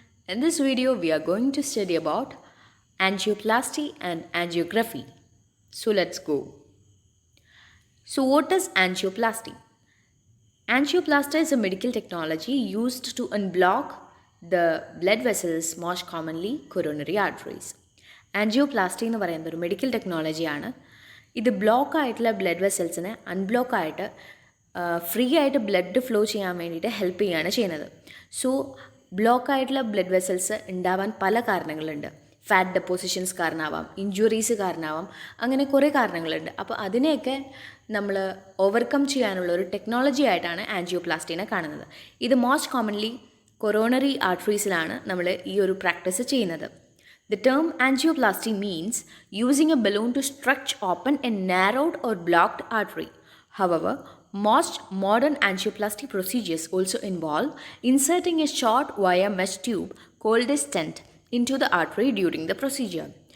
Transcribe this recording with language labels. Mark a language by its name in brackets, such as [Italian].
[English] In this video we are going to study about angioplasty and angiography. So let's go. So what is angioplasty? Angioplasty is a medical technology used to unblock the blood vessels, most commonly coronary arteries. [Malayalam] Angioplasty എന്ന് പറയുന്നത് ഒരു medical ടെക്നോളജിയാണ്. ഇത് block ആയിട്ടുള്ള blood വെസൽസിനെ unblock ആയിട്ട് free ആയിട്ട് blood flow ചെയ്യാൻ വേണ്ടിയിട്ട് help ചെയ്യുകയാണ് ചെയ്യുന്നത്. സോ ബ്ലോക്ക് ആയിട്ടുള്ള ബ്ലഡ് വെസൽസ് ഉണ്ടാവാൻ പല കാരണങ്ങളുണ്ട്. ഫാറ്റ് ഡെപ്പോസിഷൻസ് കാരണമാവാം, ഇഞ്ചുറീസ് കാരണമാവാം, അങ്ങനെ കുറേ കാരണങ്ങളുണ്ട്. അപ്പോൾ അതിനെയൊക്കെ നമ്മൾ ഓവർകം ചെയ്യാനുള്ള ഒരു ടെക്നോളജി ആയിട്ടാണ് ആൻജിയോപ്ലാസ്റ്റീനെ കാണുന്നത്. ഇത് മോസ്റ്റ് കോമൺലി കൊറോണറി ആർട്ടറീസിലാണ് നമ്മൾ ഈ ഒരു പ്രാക്ടീസ് ചെയ്യുന്നത്. [English] The term angioplasty means using a balloon to stretch open a narrowed or blocked artery. However, most modern angioplasty procedures also involve inserting a short wire mesh tube called a stent into the artery during the procedure.